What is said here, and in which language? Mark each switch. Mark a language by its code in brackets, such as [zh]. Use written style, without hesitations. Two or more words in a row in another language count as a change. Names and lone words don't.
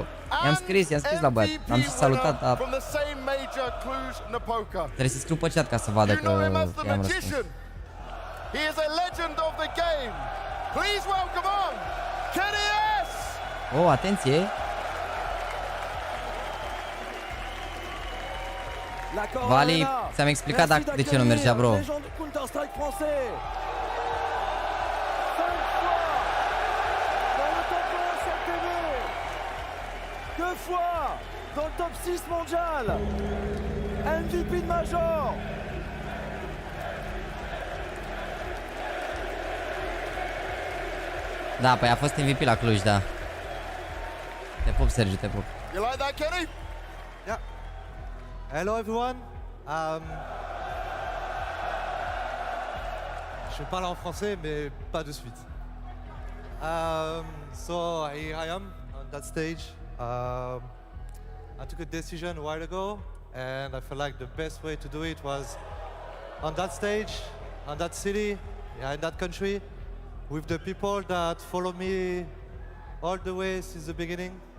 [ro] I-am scris la băiat, l-am și salutat, dar trebuie să-i scriu pe chat ca să vadă că i-am răspuns. Oh, atenție! Vali, ți-am explicat de ce nu mergea, bro. [fr] Deux fois dans le top 6 mondial, MVP de Major. [ro] Da, păi a fost MVP la Cluj, da. Te pup, Sergiu, te pup. [en] You like that, Kenny? Yeah. Hello everyone. [fr] Je parle en français, mais pas de suite. [en] So here I am on that stage. I took a decision a while ago, and I felt like the best way to do it was on that stage, on that city, in that country, with the people that follow me all the way since the beginning.